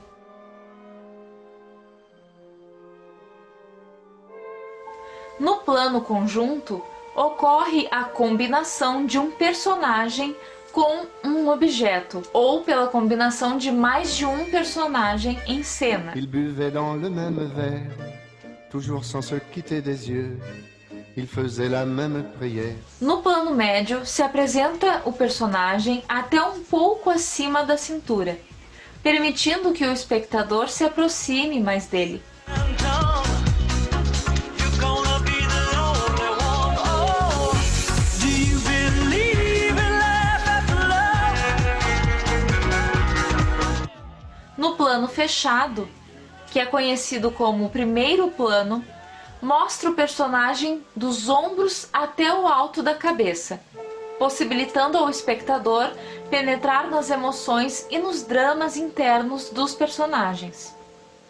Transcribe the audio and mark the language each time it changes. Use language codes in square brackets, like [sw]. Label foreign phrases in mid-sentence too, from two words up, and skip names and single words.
[pt] No plano conjunto, ocorre a combinação de um personagem com um objeto, ou pela combinação de mais de um personagem em cena. [fr] Ils buvaient dans le même verre, toujours sans se quitter des yeux. Ils faisaient la même prière. [pt] No plano médio, se apresenta o personagem até um pouco acima da cintura, permitindo que o espectador se aproxime mais dele. No plano fechado, que é conhecido como o primeiro plano, mostra o personagem dos ombros até o alto da cabeça, possibilitando ao espectador penetrar nas emoções e nos dramas internos dos personagens.